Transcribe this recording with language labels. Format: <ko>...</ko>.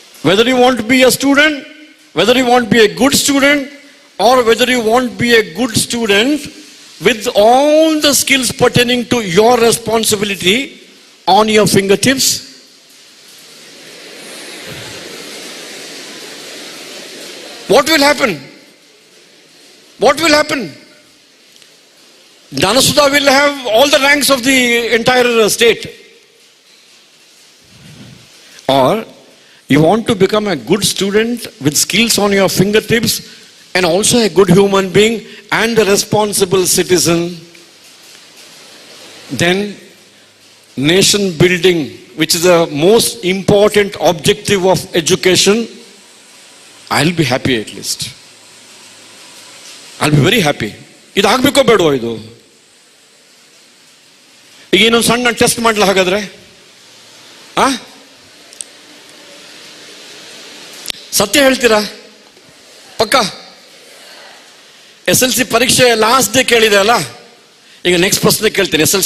<en>Whether you want to be a student, whether you want to be a good student, or whether you want to be a good student with all the skills pertaining to your responsibility on your fingertips, what will happen? What will happen? Dhanasudha will have all the ranks of the entire state. Or you want to become a good student with skills on your fingertips and also a good human being and a responsible citizen, then nation building, which is the most important objective of education, I'll be happy at least. I'll be very happy.</en> <kn>ಇದು ಆಗ್ಬೇಕೋ ಬೇಡವೋ? ಇದು ಈಗ ಇನ್ನೊಂದು ಸಣ್ಣ test ಮಾಡಲ ಹಾಗಾದ್ರೆ. ಆ ಸತ್ಯ ಹೇಳ್ತೀರಾ? ಪಕ್ಕ SLC ಪರೀಕ್ಷೆ ಲಾಸ್ಟ್ ಡೇ ಕೇಳಿದೆ ಅಲ್ಲ, ಈಗ ನೆಕ್ಸ್ಟ್ ಪ್ರಶ್ನೆ ಕೇಳ್ತೀನಿ.</kn>